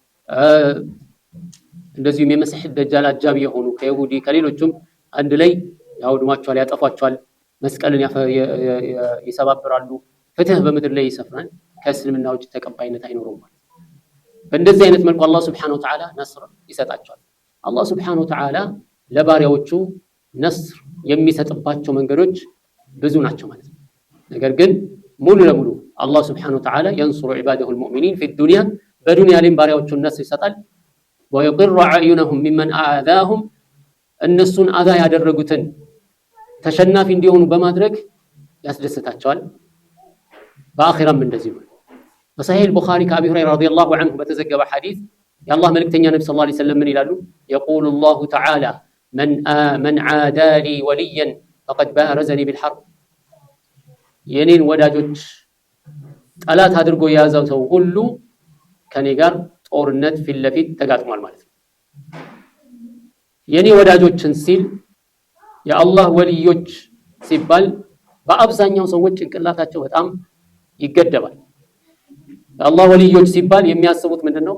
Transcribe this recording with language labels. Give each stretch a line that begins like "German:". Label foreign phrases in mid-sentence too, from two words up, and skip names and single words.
Amharic: እንደዚሁም የመሲህ الدجال አጃቢ የሆኑ ከይሁዲ ከሌሎችም አንድ ላይ ያውድማቸዋል፣ ያጠፋቸዋል፣ መስቀልን ይሰባብራሉ። ፍትህ በምድር ላይ ይሰፍናል። ከእስልምና ውጭ ተቀባይነት አይኖርም ማለት በእንደዚህ አይነት መልኩ አላህ
Arabic: سبحانه وتعالى
Amharic: ነስር ይሰጣቸዋል። አላህ
Arabic: سبحانه وتعالى
Amharic: ለባሪያዎቹ ነስር የሚሰጥባቸው መንገዶች ብዙ ናቸው ማለት ነው። ነገር ግን ሙሉ ለሙሉ አላህ
Arabic: سبحانه وتعالى ينصر عباده المؤمنين في الدنيا
Amharic: በዱንያ ላይ ባሪያዎቹን ነስር ይሰጣል።
Arabic: ويقر عيونهم ممن آذاهم
Amharic: እነሱን አዛ ያደረጉትን ተሸናፊ እንዲሆኑ በማድረግ ያስደስታቸዋል። በአኺራም እንደዚህ ነው። በሰሒህ البخاري ከአቢ ሁረይራ
Arabic: رضي الله عنه
Amharic: በተዘገበ ሐዲስ የአላህ መልእክተኛ ነብዩ
Arabic: صلى الله عليه وسلم
Amharic: ምን ይላሉ?
Arabic: يقول الله تعالى من عادى لي وليا فقد بارزني بالحرب
Amharic: የኔን ወዳጆች ጠላት አድርጎ የያዘው ሰው ሁሉ ከኔ ጋር ጦርነት ፊት ለፊት ተጋጥሟል ማለት ነው። የኔ ወዳጆችን ሲል የአላህ ወልዮች ሲባል በአብዛኛው ሰዎች ጭንቅላታቸው በጣም ይገደባል። የአላህ ወልዮች ሲባል የሚያስቡት ምንድነው?